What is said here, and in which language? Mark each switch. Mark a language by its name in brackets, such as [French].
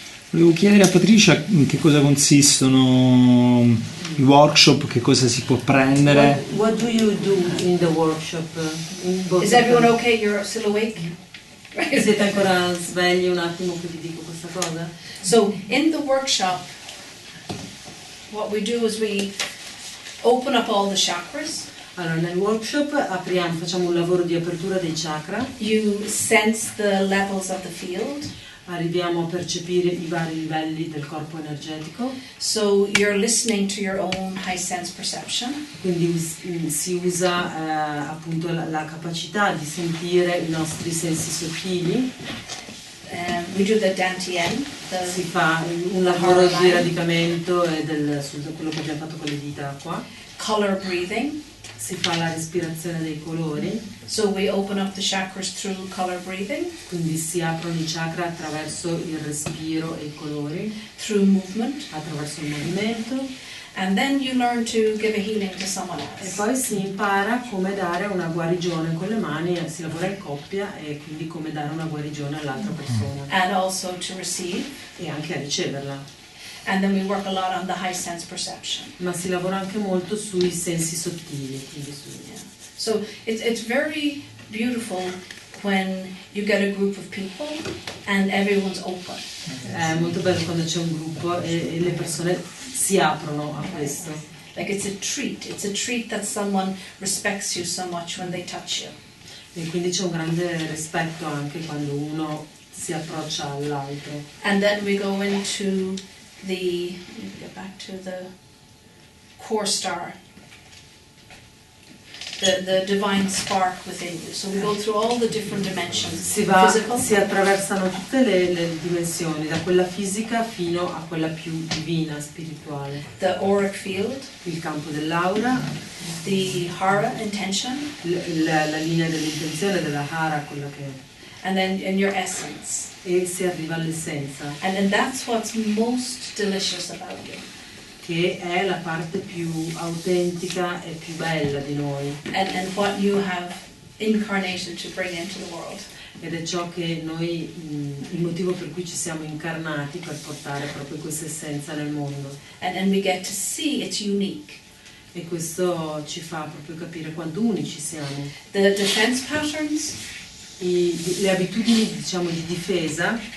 [Italian] Volevo chiedere a Patricia in che cosa consistono i workshop, che cosa si può prendere. [English] What do you do in the workshop? Is everyone okay? You're still awake? [Italian] Siete ancora svegli un attimo che vi dico questa cosa? [English] So in the workshop, what we do is we open up all the chakras. [Italian] Allora, nel workshop facciamo un lavoro di apertura dei chakra, [English] You sense the levels of the field. [Italian] arriviamo a percepire i vari livelli del corpo energetico, [English] So you're listening to your own high sense perception. [Italian] quindi si usa appunto la capacità di sentire i nostri sensi sottili, [English] We do the Dantien, [Italian] si [English] the [Italian] fa un lavoro di radicamento su quello che abbiamo fatto con le dita qua, [English] color breathing. [Italian] si fa la respirazione dei colori, [English] So we open up the chakras through color breathing, [Italian] quindi si aprono i chakra attraverso il respiro e i colori, [English] through movement, [Italian] attraverso il movimento, [English] and then you learn to give a healing to someone [Italian] e [English] else. [Italian] poi si impara come dare una guarigione con le mani, si lavora in coppia e quindi come dare una guarigione all'altra persona [English] And also to receive. [Italian] e anche a riceverla. [English] And then we work a lot on the high sense perception. [Italian] Ma si lavora anche molto sui sensi sottili, quindi [English] So it's very beautiful when you get a group of people and everyone's open. [Italian] È molto bello quando c'è un gruppo e le persone si aprono a questo. [English] Like it's a treat that someone respects you so much when they touch you. [Italian] E quindi c'è un grande rispetto anche quando uno si approccia all'altro. [English] And then we go into the, let me get back to the core star, the divine spark within you. So we go through all the different dimensions. [Italian] Si attraversano tutte le dimensioni, da quella fisica fino a quella più divina, spirituale. [English] The auric field, [Italian] il campo dell'aura, [English] the hara, intention, [Italian] la linea dell'intenzione, della hara, quella che è. [English] and then in your essence. [Italian] E si arriva all'essenza. [English] And that's what's most delicious about you. [Italian] Che è la parte più autentica e più bella di noi. [English] And what you have incarnated to bring into the world. [Italian] Ed è ciò che noi, il motivo per cui ci siamo incarnati, per portare proprio questa essenza nel mondo. [English] And we get to see it's unique. [Italian] E questo ci fa proprio capire quanto unici siamo. [English] The defense patterns, [Italian] le abitudini, diciamo, di difesa,